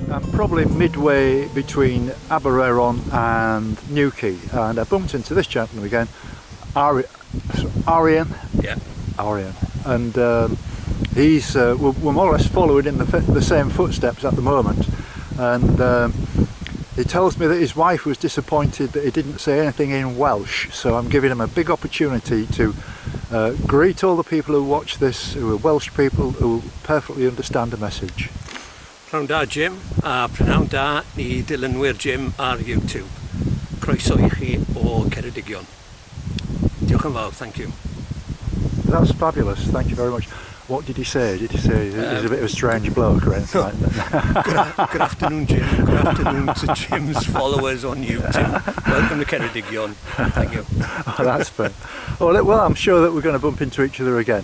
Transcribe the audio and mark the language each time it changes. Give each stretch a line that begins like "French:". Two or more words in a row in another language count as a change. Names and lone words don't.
English: probably midway between Aberaeron and Newquay, and I bumped into this gentleman again, Arian. Yeah. Arian. And he's we're more or less following in the same footsteps at the moment, and he tells me that his wife was disappointed that he didn't say anything in Welsh, so I'm giving him a big opportunity to greet all the people who watch this, who are Welsh people who perfectly understand the message.
Welsh: Pnawn da Jim, a pnawn da I dilynwyr Jim ar YouTube. Croeso I chi o Ceredigion. Diolch yn fawr,
English: thank you. That's fabulous, thank you very much. What did he say? Did he say he's a bit of a strange bloke or anything like that? Good afternoon, Jim. Good afternoon to Jim's followers on YouTube. Welcome to Ceredigion. Thank you. Oh, that's fun. Well, I'm sure that we're going to bump into each other again.